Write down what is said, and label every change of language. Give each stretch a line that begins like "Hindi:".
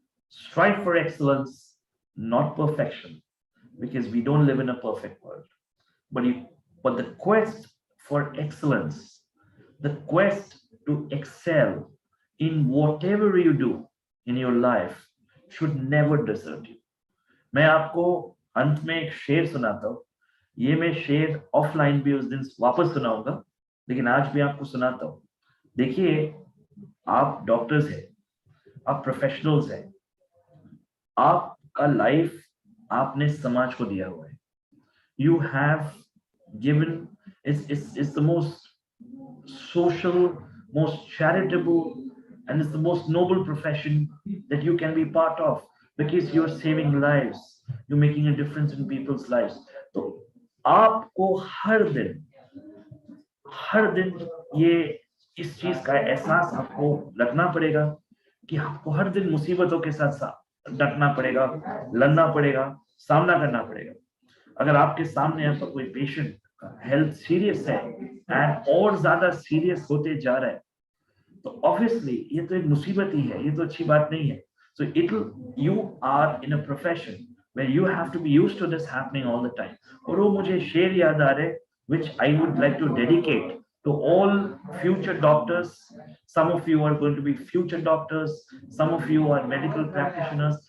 English: Strive for excellence, not perfection, because we don't live in a perfect world. But but the quest for excellence, the quest to excel in whatever you do in your life, should never desert you.
Hindi: मैं आपको अंत में एक शेर सुनाता हूँ. ये मैं शेर ऑफलाइन भी उस दिन वापस सुनाऊंगा, लेकिन आज भी आपको सुनाता हूँ. देखिए, आप डॉक्टर्स हैं, आप प्रोफेशनल्स हैं, आपका लाइफ आपने समाज को दिया हुआ है.
English: You have given, it's the most social, most charitable, and it's the most noble profession that you can be part of, because you're saving lives, you're making a difference in people's lives.
Hindi: तो आपको हर दिन ये इस चीज का एहसास आपको रखना पड़ेगा कि आपको हर दिन मुसीबतों के साथ साथ डटना पड़ेगा, लड़ना पड़ेगा, सामना करना पड़ेगा. अगर आपके सामने आपका कोई पेशेंट का हेल्थ सीरियस है एंड और ज्यादा सीरियस होते जा रहा है, तो ऑब्वियसली ये तो एक मुसीबत ही है, ये तो अच्छी बात नहीं है.
English: So you are in a profession where you have to be used to this happening all the time.
Hindi: और वो मुझे शेर याद आ रहे,
English: which I would like to dedicate to all future doctors, Some of you are going to be future doctors. Some of you are medical practitioners.